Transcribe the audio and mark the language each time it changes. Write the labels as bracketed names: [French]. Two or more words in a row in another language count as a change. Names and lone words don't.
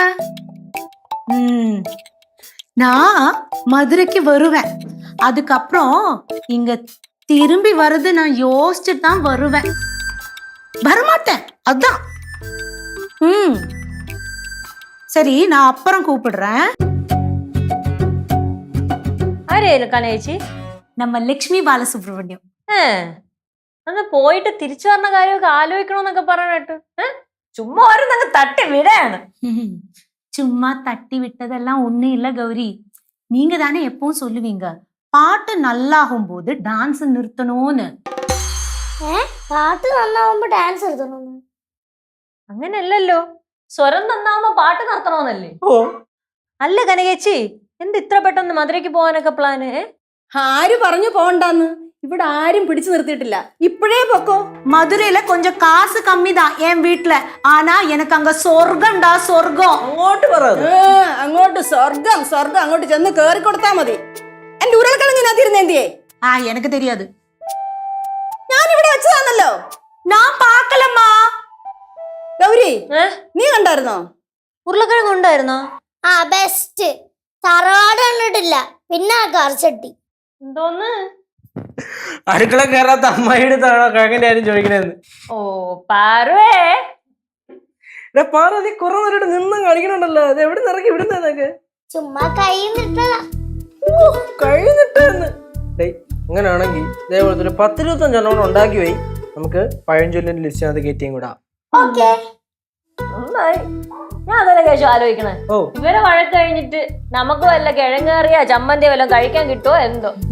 [Tamil] நான் மதுரைக்கு வருவேன். அதுக்கப்புறம் இங்க திரும்பி வர்றது நான் யோசிச்சுட்டு தான் வருவேன். வரமாட்டேன் அதான். சரி, நான் அப்புறம் கூப்பிடுறேன். [Malayalam] കനേച്ചി [Tamil] நம்ம ലക്ഷ്മി ബാലസുബ്രഹ്മണ്യം. [Malayalam] അന്ന് പോയിട്ട് തിരിച്ചു വന്ന കാര്യമൊക്കെ ആലോചിക്കണമെന്നൊക്കെ പറഞ്ഞിട്ട് ചുമ്മാ ഓരോന്നങ്ങ് തട്ടി വിടാണ്. [Tamil] சும்மா தட்டி விட்டதெல்லாம் ஒண்ணும் இல்ல கௌரி. நீங்க தானே எப்பவும் சொல்லுவீங்க பாட்டு நல்லாகும் போது டான்ஸ் நிறுத்தணும்னு. [Malayalam] പാട്ട് നന്നാവുമ്പോ ഡാൻസ് എടുത്തണം. അങ്ങനെയല്ലല്ലോ, സ്വരം നന്നാവുമ്പോ പാട്ട് നിർത്തണമെന്നല്ലേ? ഓ അല്ല കനകേച്ചി, എന്ത് ഇത്ര പെട്ടെന്ന് മധുരയ്ക്ക് പോകാനൊക്കെ പ്ലാന്? ആര് പറഞ്ഞു പോകണ്ടെന്ന്? ഇവിടെ ആരും പിടിച്ചു നിർത്തിയിട്ടില്ല. ഇപ്പോഴേ പൊക്കോ. [Tamil] மதுரையில கொஞ்சம் காசு கம்மி தான் என் வீட்டுல. ஆனா எனக்கு அங்க சொர்க்கம்டா, சொர்க்கம். [Malayalam] അങ്ങോട്ട് അങ്ങോട്ട് സ്വർഗം സ്വർഗം അങ്ങോട്ട് ചെന്ന് കേറി കൊടുത്താ മതി. എന്റെ ഉരുളക്കിഴങ്ങിനകത്തിരുന്നേന്തിയേ? [Tamil] எனக்கு தெரியாது. [Malayalam] ഞാൻ ഇവിടെ വെച്ചതാണല്ലോ. [Tamil] நான் பார்க்கலம்மா. [Malayalam] ഗൗരി, നീ കണ്ടായിരുന്നോ? ഉരുളക്കിഴങ്ങ് ഉണ്ടായിരുന്നോ? ആ ബെസ്റ്റ്. തറവാട് കണ്ടിട്ടില്ല, പിന്നെ ആ കറിച്ചട്ടി. എന്തോന്ന്? അടുക്കള കയറാത്ത അമ്മായിയുടെ കിഴങ്ങിന്റെ കാര്യം ചോദിക്കണേന്ന്. ഓ പാറുവേ, പാറ നീ കുറെ നേരം നിന്നും കളിക്കണുണ്ടല്ലോ. അത് എവിടെ നിറക്കി ഇവിടുന്നതൊക്കെ ചുമ്മാ കൈ നിട്ടതാ. കഴിഞ്ഞിട്ടെന്ന്. അങ്ങനെയാണെങ്കിൽ ഇതേപോലത്തെ ഒരു 10-25 എണ്ണം ഉണ്ടാക്കി പോയി നമുക്ക് പഴഞ്ചൊല്ലിന്റെ ലിസ്റ്റിനകത്ത് കയറ്റിയും കൂടാ. നന്നായി. ഞാൻ അതല്ലേ കേശു ആലോചിക്കണേ. ഇവരെ വഴക്ക് കഴിഞ്ഞിട്ട് നമുക്ക് വല്ല കിഴങ്ങേറിയ ചമ്മന്തി വല്ലതും കഴിക്കാൻ കിട്ടുമോ എന്തോ.